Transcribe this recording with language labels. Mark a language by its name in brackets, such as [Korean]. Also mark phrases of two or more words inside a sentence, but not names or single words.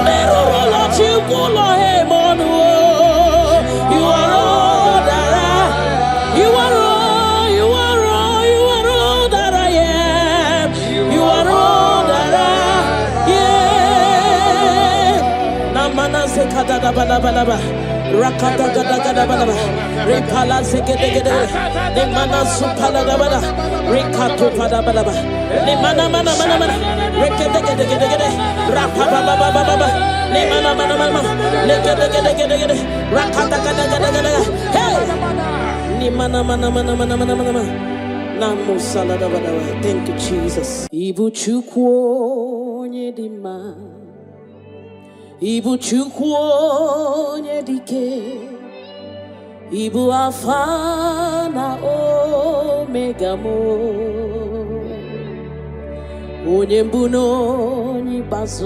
[English] Never roll you pull him on the wall. You are all that I am. You are all, you are all, you are all that I am. You are all that I am. Namana sekada da bala bala ba. Rakata gada gada bala. Repala segede gede. Ne mana supala da bala. Rekato pada bala ba. Ne mana mana mana mana. Rekete gede gede gede. Rapa baba baba baba. Ne mana mana mana. Lekete gede gede gede. Rakata gada gada gada. Hey. Ne mana mana mana mana mana mana. Namo salada bala. Thank you, Jesus. [Igbo] Ibu chukwo nyedima. Ibu chukwu onye dike. Ibu alfa na omega mo. Onye mbu n'onye ikpeazụ.